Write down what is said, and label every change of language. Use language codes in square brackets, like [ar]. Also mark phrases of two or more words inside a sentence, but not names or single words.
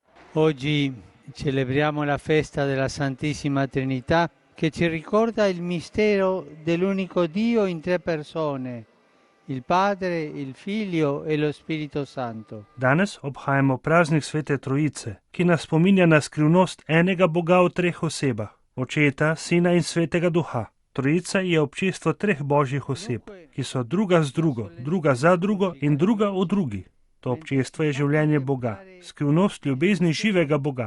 [it] Oggi celebriamo la festa della Santissima Trinità che ci ricorda il mistero dell'unico Dio in tre persone, il Padre, il Figlio e lo Spirito Santo. [sl] Danes obhajamo praznik Svete Trojice, ki nas spominja na skrivnost enega Boga v treh osebah, Očeta, Sina in Svetega Duha. Trojica je občestvo treh božjih oseb, ki so druga z drugo, druga za drugo in druga v drugi. To občestvo je življenje Boga, skrivnost ljubezni živega Boga.